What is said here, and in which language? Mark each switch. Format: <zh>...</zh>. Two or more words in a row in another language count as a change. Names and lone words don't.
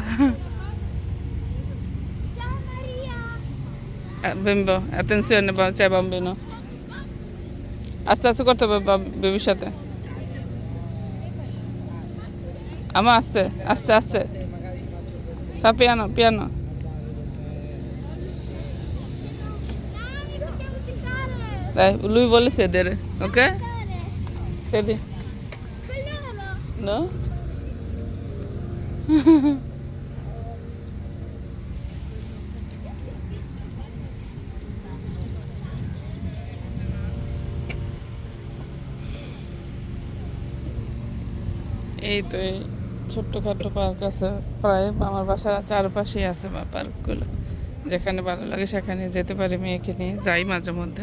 <it>bimbo attenzione c'è bambino</it> <bn>আস্তে আস্তে করতে হবে বেবির সাথে আমা আস্তে আস্তে আস্তে</bn> <it>Fa piano, piano. Dai, possiamo giocare. Dai, lui vuole sedere, ok? Giocare. Sedi. Con loro. No?</it> <bn>এই তো এই ছোট্টখাটো পার্ক আছে প্রায় আমার বাসার চারপাশেই আছে বা পার্কগুলো, যেখানে ভালো লাগে সেখানে যেতে পারি মেয়েকে নিয়ে যাই মাঝে মধ্যে।</bn>